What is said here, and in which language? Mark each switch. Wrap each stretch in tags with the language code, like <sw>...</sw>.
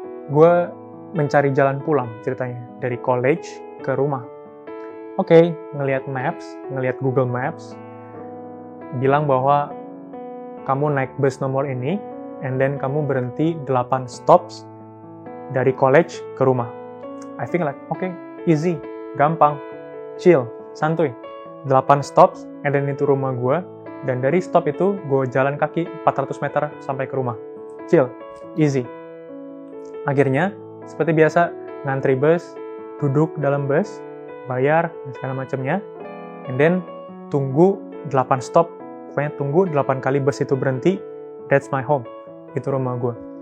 <id>Gue mencari jalan pulang ceritanya dari college ke rumah. Oke, ngelihat Google Maps, bilang bahwa kamu naik bus nomor ini,</id> <en>and then</en> <id>kamu berhenti 8 stops dari college ke rumah.</id> <en>I think like, okay, easy,</en> <id>gampang,</id> <en>chill,</en> <id>santuy.</id> <en>8 stops, and then</en> <id>itu rumah gue, dan dari stop itu gue jalan kaki 400 meter sampai ke rumah. Chill, easy. Akhirnya, seperti biasa, ngantri bus, duduk dalam bus, bayar, dan segala macamnya,</id> <en>and then</en> <id>tunggu 8 stop, pokoknya tunggu 8 kali bus itu berhenti,</id> <en>that's my home.</en> <id>Itu rumah gue.</id>